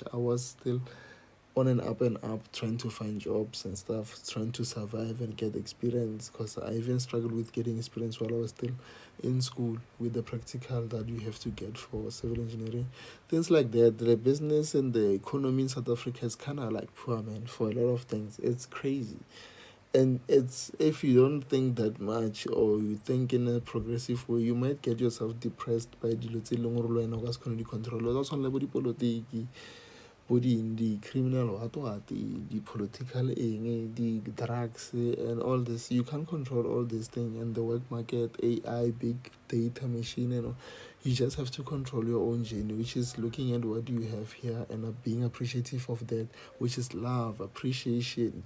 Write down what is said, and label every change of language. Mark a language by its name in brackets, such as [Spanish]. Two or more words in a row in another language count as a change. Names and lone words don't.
[English] I was still on and up trying to find jobs and stuff, trying to survive and get experience, because I even struggled with getting experience while I was still in school with the practical that you have to get for civil engineering, things like that. The business and the economy in South Africa is kind of like poor, man, for a lot of things. It's crazy. And it's, if you don't think that much or you think in a progressive way, you might get yourself depressed by [Tswana] dilo tse leng gore le wena o ka se kgone di control. [English] That's on level dipolotiki, the criminal the political the drugs and all this. You can't control all these things, and the work market, AI, big data machine, and all. You just have to control your own journey, which is looking at what you have here and being appreciative of that, which is love, appreciation.